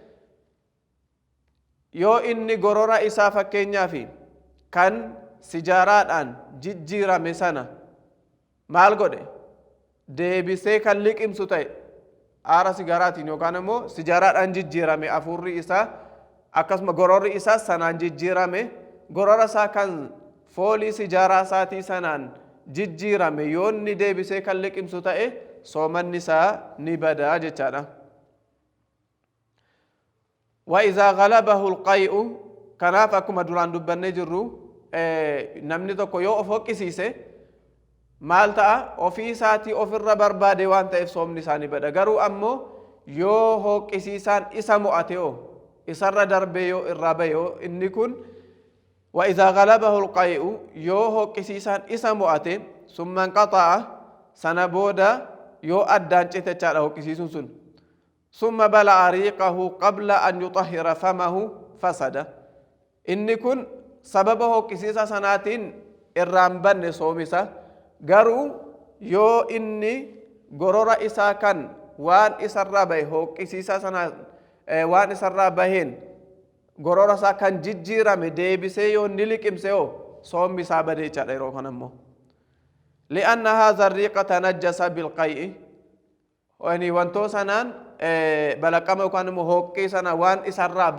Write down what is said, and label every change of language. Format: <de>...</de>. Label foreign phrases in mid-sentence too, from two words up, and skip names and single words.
<om>yoo inni gorora isaa fakkeenyaaf kan sijaaraadhaan jijjiirame sana maal godhe deebisee kan liqimsu ta'e aara sigaaraatiin yookaan ammoo sijaaraadhaan jijjiirame afurri isaa akkasuma gororri isaa sanaan jijjiirame gorora isaa kan foolii sijaaraa isaatii sanaan jijjiirame yoo inni deebisee kan liqimsu ta'e soomanni isaa ni badaa jechaadha.</om> <ar>وإذا غلبه القيء</ar> <om>kanaaf akkuma duraan dubbannee jirru namni tokko yoo of hoqqisiise maal ta'a ofii isaatii ofirra barbaade waan ta'eef soomni isaanii bada garuu ammoo yoo hoqqisiisaan isa mo'ate yoo isarra darbee yoo irraa bahe yoo inni kun</om> <ar>وإذا غلبه القيء</ar> <om>yoo hoqqisiisaan isa mo'ate</om> <ar>ثم انقطع</ar> <om>sana booda yoo addaan cite jechaadha hoqqisiisuun sun</om> <ar>ثم بلع ريقه قبل أن يطهر فمه فسد</ar> <om>inni kun sababa hoqqisiisa sanaatiin irraan banne soomisa garuu yoo inni gorora isaa kan waan isarraa bahe hooqqisiisaa sana waan isarraa baheen gorora isaa kan jijjiirame deebisee yoo ni liqimse yoo soomni isaa badee jechaadha yeroo kan ammoo</om> <ar>لأن هذا الريق تنجس بالقيء</ar> <om>wantoo sanaan balaqama yookaan immoo hooqqii sana waan isarraa</om>